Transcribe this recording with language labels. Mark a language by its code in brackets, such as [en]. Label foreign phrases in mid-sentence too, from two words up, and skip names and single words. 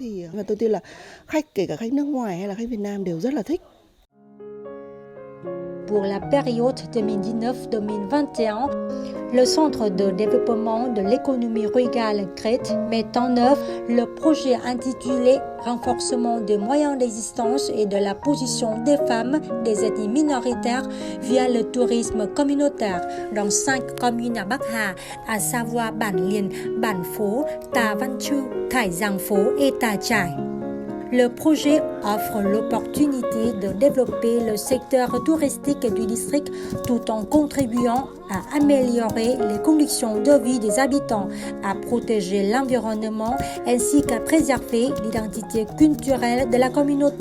[fr] Pour la période 2019-2021, le Centre de développement de l'économie rurale CRET met en œuvre le projet intitulé « Renforcement des moyens d'existence et de la position des femmes des ethnies minoritaires via le tourisme communautaire » dans 5 communes à Bắc-Hà, à savoir Bản Liền, Bản Phố, Ta Văn Chu, Thải Giang Phố et Ta Chải. Le projet offre l'opportunité de développer le secteur touristique du district tout en contribuant à améliorer les conditions de vie des habitants, à protéger l'environnement ainsi qu'à préserver l'identité culturelle de la communauté.